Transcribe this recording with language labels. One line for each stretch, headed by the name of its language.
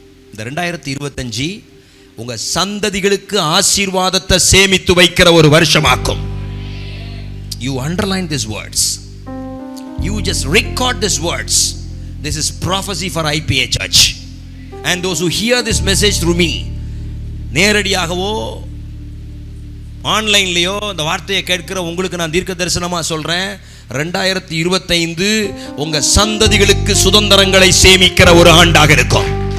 Tamil: இந்த 2025 உங்க சந்ததிகளுக்கு ஆசீர்வாதத்தை சேமித்து வைக்கிற ஒரு வருஷமாக்கும்.
English: You underline these words. You just record these words. This is prophecy for IPA Church and those who hear this message through me.
Tamil: நேரடியாகவோ ஆன்லைன்லயோ இந்த வார்த்தையை கேட்கிற உங்களுக்கு நான் தீர்க்க தரிசனமா சொல்றேன், 2025 உங்க சந்ததிகளுக்கு சுதந்திரங்களை சேமிக்கிற ஒரு ஆண்டாக இருக்கும்.